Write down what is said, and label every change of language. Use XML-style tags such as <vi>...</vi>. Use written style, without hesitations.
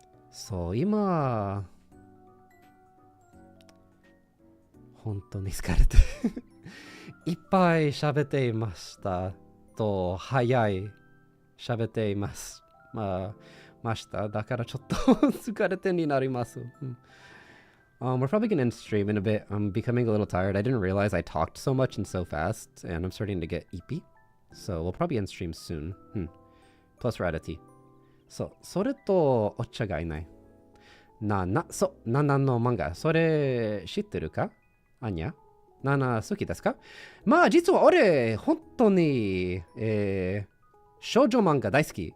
<ja>そう、今、本当に疲れていっぱい喋っていましたと、早い喋っています。ました。だからちょっと疲れてになります。</ja> <en>We're probably going to end stream in a bit. I'm becoming a little tired. I didn't realize I talked so much and so fast, and I'm starting to get eepy. So we'll probably end stream soon. Plus we're out of tea.</en> <ja>So, それとお茶がいない。ナナの漫画。それ知ってるか？アニャ？ナナ好きですか？まあ実は俺、本当に、少女漫画大好き。</ja>